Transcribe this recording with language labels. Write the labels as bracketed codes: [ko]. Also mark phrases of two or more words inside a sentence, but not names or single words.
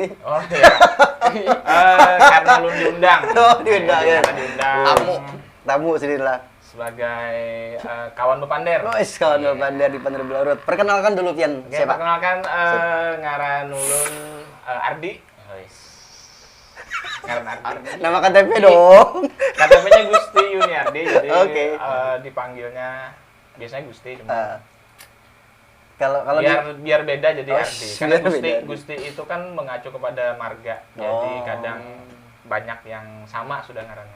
[id] Oh iya. Karena lu diundang. Oh, diundang, ya. Karena diundang. Tamu sini lah. Sebagai kawan Bepander. Oh, kawan Pander di Pander Berlarut. Perkenalkan dulu Pian. Oke, Siapa? [bjn] perkenalkan ngaran ulun Ardi. Ngaran Ardi. [id] Nama KTP dong. KTP-nya Gusti Yuniardi, jadi Oke. dipanggilnya biasanya Gusti cuma Kalau biar beda jadi Oh, Ardi. Karena biar beda. Gusti itu kan mengacu kepada marga. Jadi Oh. [bjn] kadang banyak yang sama sudah ngarannya.